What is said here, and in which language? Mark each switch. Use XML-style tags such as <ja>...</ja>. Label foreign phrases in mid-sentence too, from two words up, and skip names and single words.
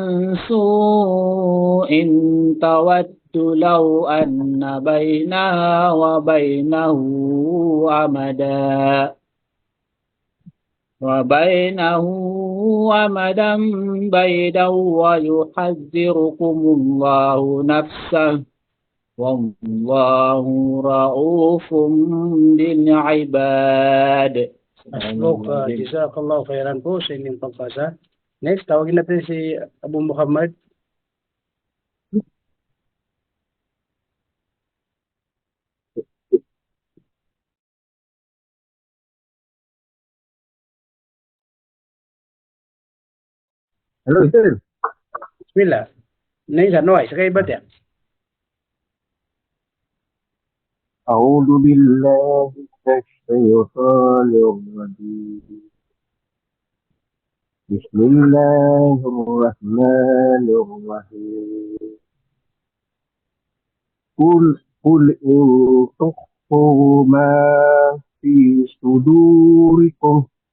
<ar>سوء تود لو أن بينها وبينه أمدا بعيدا ويحذركم الله نفسه والله رؤوف بالعباد.</ar> <tl>Asbuk,</tl> <ar>جزاك الله خيرا</ar> <tl>po sa inyong pagbasa. Next, tawagin natin si Abu Muhammad.</tl> <en>Hello, sir.</en> <tl>Bismillah. Next, ano ay? Sakay ba tiyan?</tl> <ar>أعوذ بالله من الشيطان الرجيم بسم الله الرحمن الرحيم قل إن تخفوا ما في صدوركم</ar>